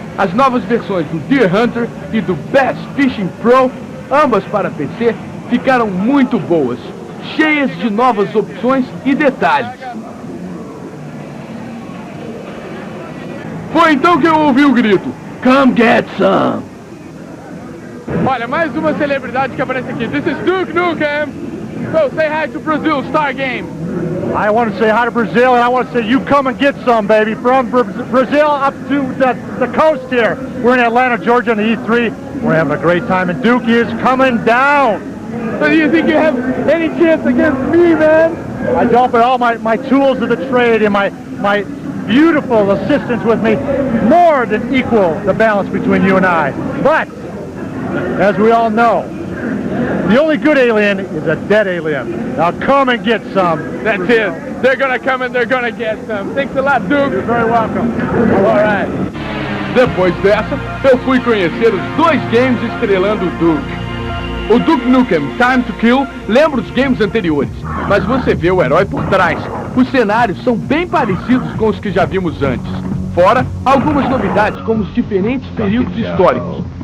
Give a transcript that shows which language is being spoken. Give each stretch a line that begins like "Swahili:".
Portuguese: As novas versões do Deer Hunter e do Bass Fishing Pro, ambas para PC, ficaram muito boas, cheias de novas opções e detalhes. Foi então que eu ouvi o grito:
English: Come get some!
Portuguese: Olha, mais uma celebridade que aparece aqui.
English: This is Duke Nukem! So say hi to Brazil, Star Game! I want to say hi to Brazil, and I want to say you come and get some, baby. From Brazil up to the coast here. We're in Atlanta, Georgia on the E3. We're having a great time, and Duke is coming down. So do you think you have any chance against me, man? I don't, but all my tools of the trade and my beautiful assistants with me more than equal the balance between you and I. But, as we all know, the only good alien is a dead alien. Now come and get some. That's it. They're gonna come and they're gonna get some. Thanks a lot, Duke. You're very welcome. All right.
Portuguese: Depois dessa, eu fui conhecer os 2 games estrelando o Duke. O Duke Nukem Time to Kill lembra os games anteriores, mas você vê o herói por trás. Os cenários são bem parecidos com os que já vimos antes. Fora algumas novidades, como os diferentes períodos históricos.